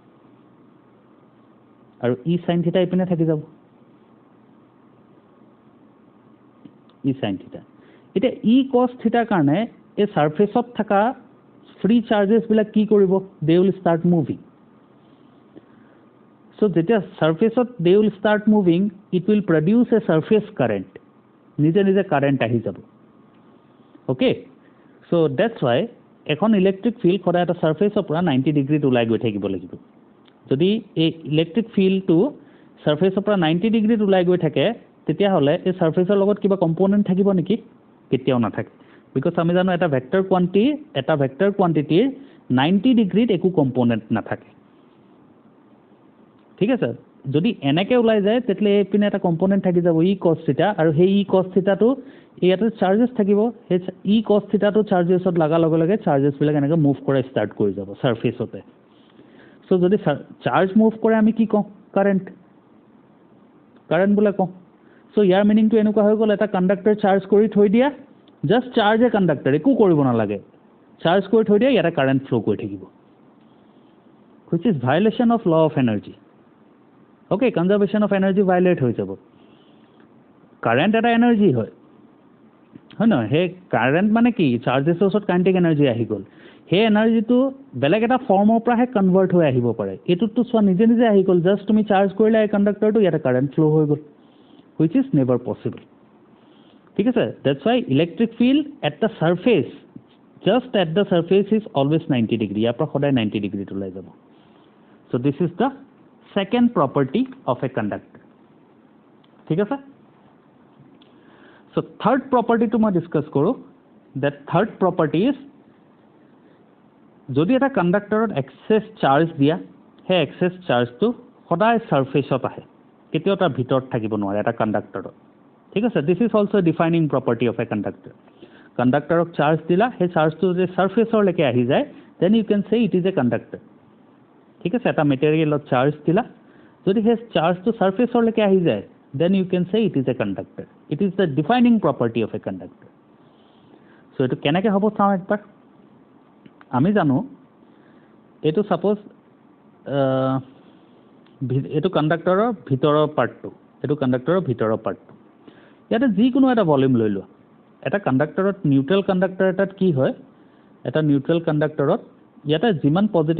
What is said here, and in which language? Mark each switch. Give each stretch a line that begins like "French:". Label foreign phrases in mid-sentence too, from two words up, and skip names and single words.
Assamese: আৰু
English: E sin theta
Assamese: এপিনে থাকি যাব
English: E sin theta
Assamese: এটা
English: E cos thetaৰ
Assamese: কাৰণে এই সারফেসত থকা
English: free charges
Assamese: বিলাক কি কৰিব
English: they will start moving
Assamese: সো যেতিয়া সারফেসত
English: they will start moving it will produce a surface current
Assamese: নিজে নিজে কারেন্ট আহি যাব
English: okay so that's why
Assamese: এখন
English: electric field
Assamese: খৰা এটা সারফেসৰ পৰা 90 ডিগ্ৰীত ওলাই গৈ থাকিব লাগিব যদি এই
English: electric fieldটো
Assamese: সারফেসৰ পৰা 90 ডিগ্ৰীত ওলাই গৈ থাকে তেতিয়া হলে এই সারফেসৰ লগত কিবা কম্পোনেন্ট থাকিব নেকি কেতিয়াও নাথাকে বিকজ আমি জানো এটা
English: vector quantityৰ
Assamese: 90 ডিগ্ৰীত একো কম্পোনেন্ট নাথাকে ঠিক আছে যদি এনেকে ওলাই যায় তেতলে এপিনে এটা কম্পোনেন্ট থাকি যাব
English: E cos theta
Assamese: আৰু সেই
English: E cos thetaটো
Assamese: ইয়াতে চাৰ্জেছ থাকিব সেই
English: E cos thetaটো
Assamese: চাৰ্জেছত লাগা লগে লগে চাৰ্জেছ বিলাক এনেকে মুভ কৰা ষ্টাৰ্ট কৰি যাব সারফেসতে সো যদি চাৰ্জ মুভ কৰে আমি কি কওঁ কারেন্ট বলে কওঁ সো ইয়াৰ মিনিংটো এনেকুৱা হৈ গ'ল এটা
English: conductor charge
Assamese: কৰি থৈ দিয়া
English: just charge a conductor
Assamese: একো কৰিব নালাগে চাৰ্জ কৰি থৈ দিয়া ইয়াতে
English: current flow
Assamese: কৰি থাকিব
English: which is violation of law of energy okay conservation of energy violate
Assamese: হৈ যাব কারেন্ট এটা এনার্জি হয় না হে কারেন্ট মানে কি চার্জেছৰ ওচৰত
English: kinetic energy
Assamese: আহি গল হে এনার্জিটো বেলেগ এটা ফৰ্মৰ পৰা হে কনভাৰ্ট হৈ আহিব পাৰে এটোটো সোৱা নিজে আহি গল জাস্ট তুমি চাৰ্জ কৰিলা এই কন্ডাক্টৰটো ইয়াতে
English: current flow
Assamese: হৈ গল
English: which is never possible
Assamese: ঠিক আছে
English: that's why electric field at the surface just at the surface is always 90 degree
Assamese: ইয়াৰ পৰা সদায় 90 ডিগ্ৰীত ওলাই যাব
English: so this is the second property of a conductor
Assamese: ঠিক আছে
English: so third propertyটো
Assamese: মই ডিসকাস কৰোঁ
English: that third property is
Assamese: যদি এটা কণ্ডাক্টৰত
English: excess charge
Assamese: দিয়া হে
English: excess chargeটো
Assamese: সদায় সাৰফেসত আহে কেতিয়াও তাৰ ভিতৰত থাকিব নোৱাৰে এটা কণ্ডাক্টৰত ঠিক আছে
English: this is also defining property of a conductor
Assamese: কণ্ডাক্টৰক চাৰ্জ দিলা হে চাৰ্জটো যদি সাৰফেসৰ লৈকে আহি যায়
English: then you can say it is a conductor
Assamese: ঠিক আছে এটা মেটেৰিয়েলত চাৰ্জ দিলা যদি হে চাৰ্জটো সাৰফেসৰ লৈকে আহি যায়
English: then you can say it is a conductor it is the defining property of a conductor so
Assamese: এটো কেনেকৈ হ'ব চাওঁ একবাৰ আমি জানো এটো
English: সাপোজ
Assamese: এটো কণ্ডাক্টৰৰ ভিতৰৰ পাৰ্টটো এটো কণ্ডাক্টৰৰ ভিতৰৰ পাৰ্টটো ইয়াতে যিকোনো এটা ভলিউম লৈ লোৱা এটা কণ্ডাক্টৰত
English: neutral conductor
Assamese: এটাত কি হয় এটা
English: neutral conductorত
Assamese: ইয়াতে যিমান পজিটিভ